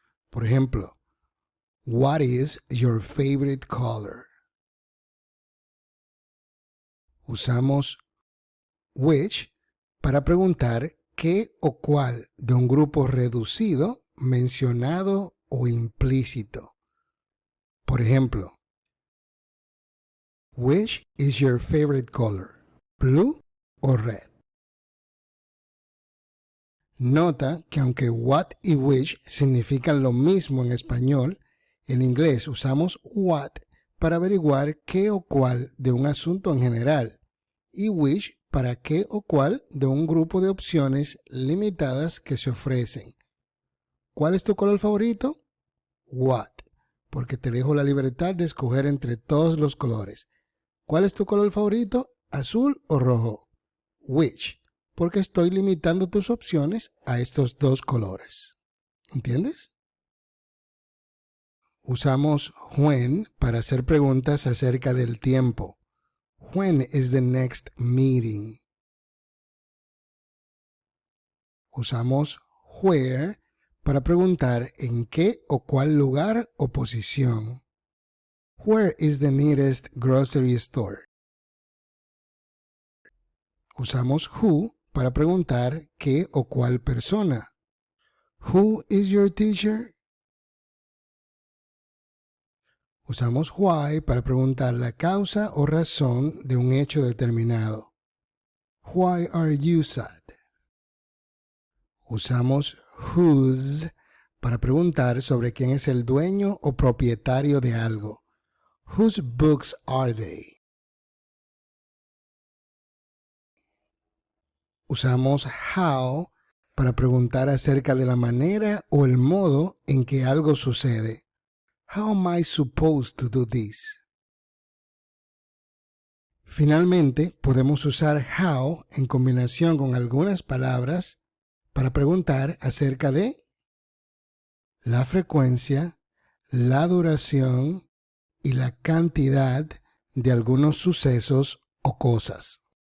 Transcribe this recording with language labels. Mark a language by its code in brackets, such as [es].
[es] Por ejemplo, [en] what is your favorite color? [es] Usamos which para preguntar qué o cuál de un grupo reducido, mencionado o implícito. Por ejemplo, [en] which is your favorite color? Blue o red. [es] Nota que aunque what y which significan lo mismo en español, en inglés usamos what para averiguar qué o cuál de un asunto en general y which para qué o cuál de un grupo de opciones limitadas que se ofrecen. ¿Cuál es tu color favorito? What, porque te dejo la libertad de escoger entre todos los colores. ¿Cuál es tu color favorito? ¿Azul o rojo? Which, porque estoy limitando tus opciones a estos dos colores. ¿Entiendes? Usamos when para hacer preguntas acerca del tiempo. [en] When is the next meeting? [es] Usamos where para preguntar en qué o cuál lugar o posición. [en] Where is the nearest grocery store? [es] Usamos who para preguntar qué o cuál persona. [en] Who is your teacher? [es] Usamos why para preguntar la causa o razón de un hecho determinado. [en] Why are you sad? [es] Usamos whose para preguntar sobre quién es el dueño o propietario de algo. [en] Whose books are they? [es] Usamos how para preguntar acerca de la manera o el modo en que algo sucede. [en] How am I supposed to do this? [es] Finalmente, podemos usar how en combinación con algunas palabras para preguntar acerca de la frecuencia, la duración y la cantidad de algunos sucesos o cosas.